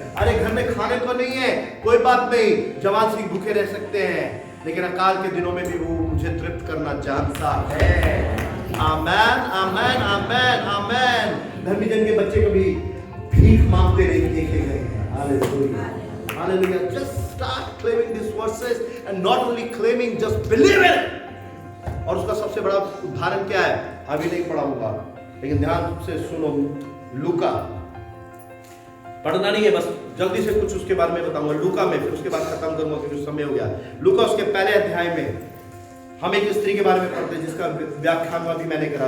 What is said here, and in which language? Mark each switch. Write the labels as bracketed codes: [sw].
[hi] अरे घर में खाने को नहीं है, कोई बात नहीं, जवान सिंह भूखे रह सकते हैं, लेकिन अकाल के दिनों में भी वो मुझे तृप्त करना जानता है। आमेन, आमेन, आमेन, आमेन। धर्मी जन के बच्चे कभी भीख मांगते नहीं देखे गए हैं। Hallelujah, hallelujah. [en] Just start claiming these verses and not only claiming, just believe it। [hi] और उसका सबसे बड़ा उदाहरण क्या है? अभी नहीं पढ़ाऊंगा, लेकिन ध्यान से सुनो। लूका, पढ़ना नहीं है, बस जल्दी से कुछ उसके बारे में बताऊंगा। लूका में, फिर उसके बाद खत्म करूंगा क्योंकि समय हो गया। लूका उसके पहले अध्याय में हम एक स्त्री के बारे में पढ़ते हैं जिसका व्याख्यान अभी मैंने करा।